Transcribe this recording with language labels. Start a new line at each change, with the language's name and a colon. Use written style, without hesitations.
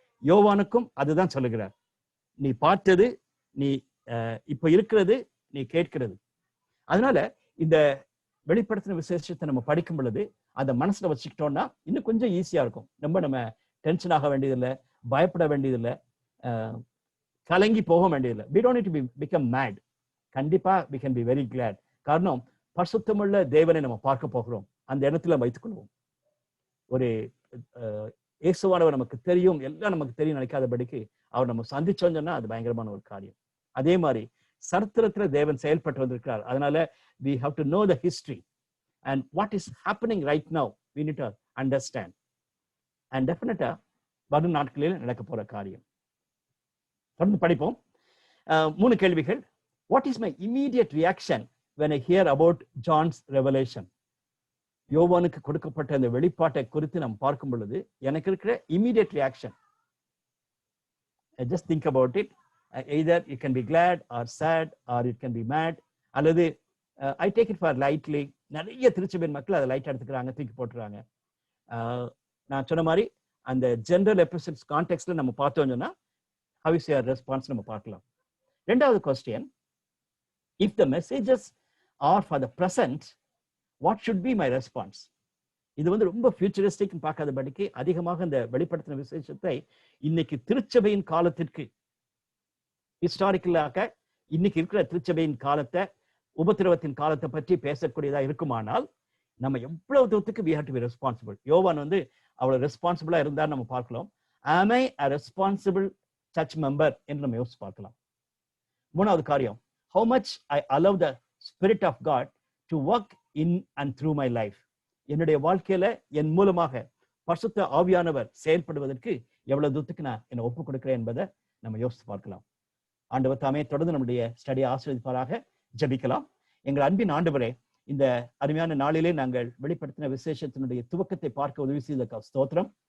Tamil: யோவானுக்கும் அதுதான் சொல்லுகிறார். நீ பார்த்தது, நீ இப்ப இருக்கிறது, நீ கேட்கிறது. அதனால இந்த வெளிப்படுத்தின விசேஷத்தை நம்ம படிக்கும் பொழுது அதை மனசுல வச்சுக்கிட்டோம்னா இன்னும் கொஞ்சம் ஈஸியா இருக்கும். நம்ம டென்ஷன் ஆக வேண்டியதில்லை, பயப்பட வேண்டியதில்லை, கலங்கி போக வேண்டியதில்லை.
English: we don't need to become mad. கண்டிப்பா we can be very glad.
Tamil: காரணம், பரிசுத்தமுள்ள தேவனை நம்ம பார்க்க போகிறோம். அந்த இடத்துல வைத்துக் கொள்வோம். ஒரு இயேசுவானவர் நமக்கு தெரியும், எல்லாம் நமக்கு தெரியும் நினைக்காதபடிக்கு அவர் நம்ம சந்திச்சோம்னு சொன்னா அது பயங்கரமான ஒரு காரியம். அதே மாதிரி சரித்திரத்துல தேவன் செயல்பட்டு வந்திருக்கிறார்.
English: அதனால we have to know the history and what is happening right now. We need to understand. And definitely
Tamil: வரும் நாட்களில் நடக்க போற காரியம். தொடர்ந்து படிப்போம். 3 கேள்விகள்.
English: What is my immediate reaction when I hear about John's revelation?
Tamil: யோவானுக்கு கொடுக்கப்பட்ட அந்த வெளிப்பாட்டை குறித்து நாம் பார்க்கும் பொழுது எனக்கு இருக்கிற
English: immediate reaction, just think about it. Either you can be glad or sad or you can be mad.
Tamil: அல்லது
English: I take it for lightly.
Tamil: நிறைய திருச்சபையின் மக்கள் அதை லைட்டா எடுத்துக்கிறாங்க, தூக்கி போட்டுறாங்க. நான் சொன்ன மாதிரி அந்த ஜெனரல் எபிசோட்ஸ் கான்டெக்ட்ல நம்ம பார்த்தோம்னு சொன்னா
English: how is your response
Tamil: நம்ம பார்க்கலாம்.
English: 2வது question, if the messages are for the present what should be my response?
Tamil: இது வந்து ரொம்ப ஃபியூச்சரிஸ்டிக் பார்க்காதபடிக்கு அதிகமாக இந்த வெளிப்படுத்தின விசேஷத்தை இன்னைக்கு திருச்சபையின் காலத்திற்கு ஹிஸ்டாரிக்கலாக இன்னைக்கு இருக்கிற திருச்சபையின் காலத்தை, உபத்திரவத்தின் காலத்தை பற்றி பேசக்கூடியதா இருக்குமானால் நம்ம எவ்வளவு தூரத்துக்கு
English: we have to be responsible.
Tamil: யோவான் வந்து அவ்வளவு ரெஸ்பான்சிபிளா இருந்தா நம்ம பார்க்கலாம்.
English: am I a responsible church member
Tamil: என்று நம்ம யோசிச்சு பார்க்கலாம். மூணாவது காரியம்,
English: how much I allow the spirit of God to work in and through my life.
Tamil: என்னுடைய வாழ்க்கையில என் மூலமாக பரிசுத்த ஆவியானவர் செயல்படுவதற்கு எவ்வளவு தூரத்துக்கு நான் என்னை ஒப்புக் கொடுக்கிறேன் என்பதை நம்ம யோசித்து பார்க்கலாம். ஆண்டவர் தாமே தொடர்ந்து நம்முடைய ஸ்டடியை ஆசீர்வதிப்பாராக. ஜெபிக்கலாம். எங்கள் அன்பின் ஆண்டவரே, இந்த அருமையான நாளிலே நாங்கள் வெளிப்படுத்தின விசேஷத்தினுடைய துவக்கத்தை பார்க்க உதவி செய்த ஸ்தோத்திரம்.